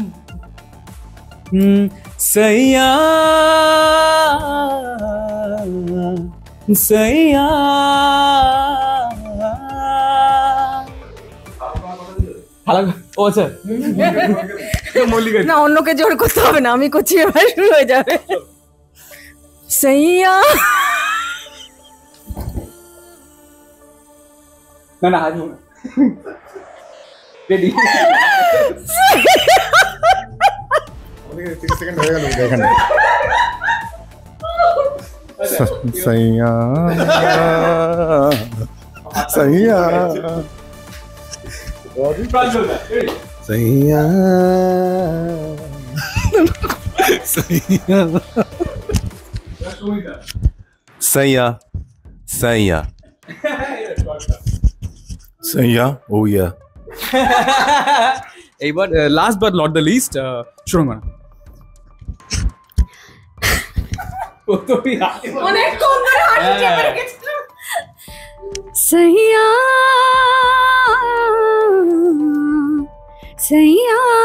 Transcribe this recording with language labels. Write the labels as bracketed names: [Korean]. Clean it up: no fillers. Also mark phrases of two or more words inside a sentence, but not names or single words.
[Hindi] सैया सैया ओ अच्छा [Bangla] না, অন্যকে জোর করতে হবে না, আমি করছি, এবার শুরু হয়ে যাবে। [Hindi] সৈয়া [Bangla] না না হাসবো না। রেডি? [Hindi] सैया सैया सैया सैया सैया सैया ओ या [Bangla] এইবার [English] last but not the least [Bangla] সুরঙ্গনা। অনেক কম করে হাসি চেপে রেখেছিলাম। [Hindi] सैया सैया